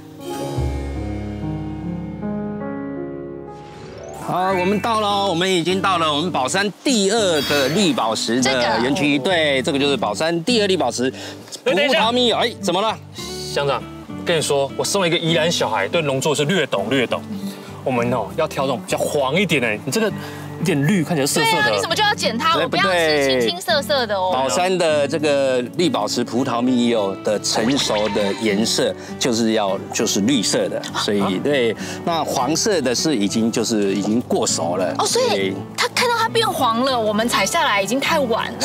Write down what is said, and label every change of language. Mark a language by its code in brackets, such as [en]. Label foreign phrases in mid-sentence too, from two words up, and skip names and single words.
[zh] 好，我們已經到了我們寶山第2個綠寶石的園區。對，這個就是寶山第2綠寶石葡萄蜜柚。哎，怎麼了？鄉長，跟你說，我身為一個宜蘭小孩，對農作是略懂。我們要挑這種比較黃一點的，你這個有點綠，看起來澀澀的。對啊，你怎麼就要剪它？我不要吃青澀澀的哦。寶山的這個綠寶石葡萄蜜柚的成熟的顏色就是綠色的，所以对，那黃色的是已經過熟了。哦，所以它看到它變黃了，我們採下來已經太晚了。